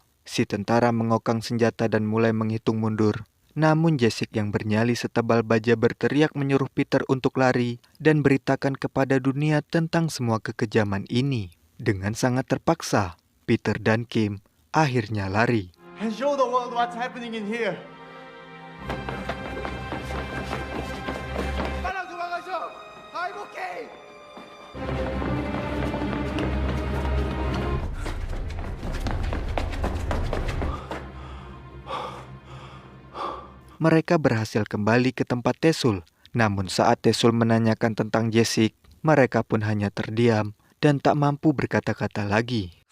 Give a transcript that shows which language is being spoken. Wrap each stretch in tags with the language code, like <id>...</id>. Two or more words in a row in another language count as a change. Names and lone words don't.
<id>Si tentara mengokang senjata dan mulai menghitung mundur. Namun Jessica yang bernyali setebal baja berteriak menyuruh Peter untuk lari dan beritakan kepada dunia tentang semua kekejaman ini. Dengan sangat terpaksa, Peter dan Kim akhirnya lari.</id> <en>And show the world what's happening in here.</en> <ko>빨리 도망가셔.</ko> <en>I'm okay.</en> <id>Mereka berhasil kembali ke tempat Taesul. Namun saat Taesul menanyakan tentang Jessica, mereka pun hanya terdiam dan tak mampu berkata-kata lagi.</id>